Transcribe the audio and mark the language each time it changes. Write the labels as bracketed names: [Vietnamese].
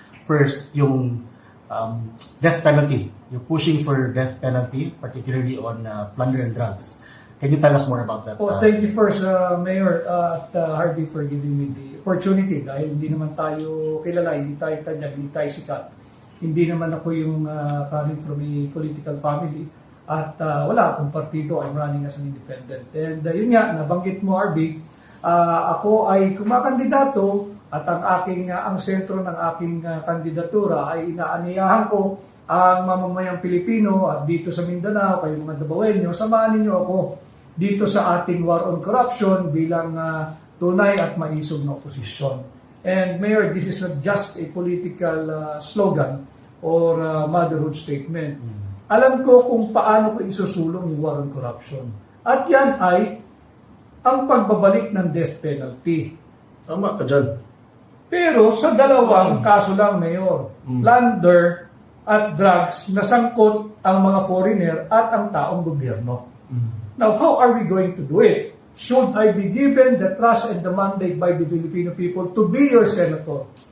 [English] First, yung death penalty. You're pushing for death penalty, particularly on plunder and drugs. Can you tell us more about that? Thank you first, [Filipino] Mayor at Harvey, [English] for giving me the opportunity [Filipino] dahil hindi naman tayo kilala, hindi tayo tanyag, hindi tayo sikat. Hindi naman ako yung [English] coming from a political family [Filipino] at wala akong partido. [English] I'm running as an independent. [Filipino] And yun nga, nabanggit mo, Harvey, ako ay kumakandidato at ang sentro ng aking kandidatura ay inaaniyahan ko ang mamamayang Pilipino at dito sa Mindanao, kayo mga Dabaweño, samahan ninyo ako dito sa ating war on corruption bilang tunay at maisog na oposisyon. [English] And Mayor, this is not just a political slogan or motherhood statement. [Filipino] Alam ko kung paano ko isusulong yung war on corruption. At yan ay ang pagbabalik ng death penalty. Tama ka dyan. Pero sa dalawang kaso lang, Mayor, plunder at drugs, nasangkot ang mga foreigner at ang taong gobyerno. [English] Now, how are we going to do it? Should I be given the trust and the mandate by the Filipino people to be your senator?